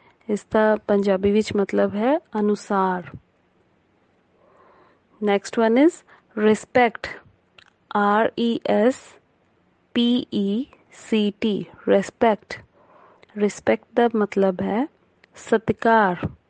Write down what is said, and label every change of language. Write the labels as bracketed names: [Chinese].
[Hindi] इसका पंजाबी [Punjabi] विच [Hindi] मतलब है अनुसार. [English] Next one is respect. RESPECT, respect. [Hindi] Respect का मतलब है सत्कार.